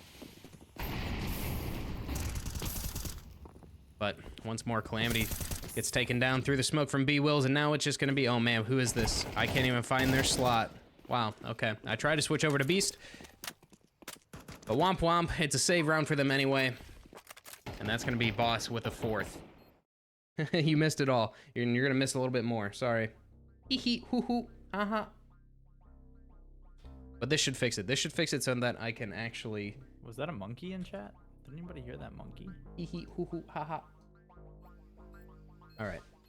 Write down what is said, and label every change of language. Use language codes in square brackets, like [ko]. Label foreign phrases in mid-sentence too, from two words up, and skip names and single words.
[en] But once more, Calamity gets taken down through the smoke from B-Wills, and now it's just gonna be, oh man, who is this? I can't even find their slot. Wow, okay. I tried to switch over to Beast, but womp womp, it's a save round for them anyway. And that's gonna be Boss with a 4th. You missed it all. You're gonna miss a little bit more, sorry. Hee hee, hoo hoo, aha. But this should fix it. This should fix it so that I can actually... Was that a monkey in chat? Did anybody hear that monkey? Hee hee, hoo hoo, ha ha. All right.